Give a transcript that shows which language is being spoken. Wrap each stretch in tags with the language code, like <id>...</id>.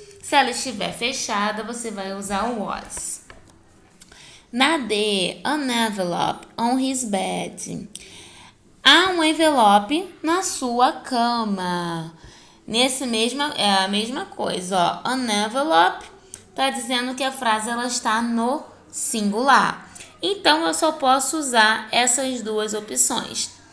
<pt>Se ela estiver fechada, você vai usar was. Na D,</pt> <en>an envelope on his bed.</en> <pt>Há um envelope na sua cama. É a mesma coisa, ó.</pt> <en>An envelope</en> <pt>está dizendo que a frase ela está no singular. Então, eu só posso usar essas duas opções.</pt>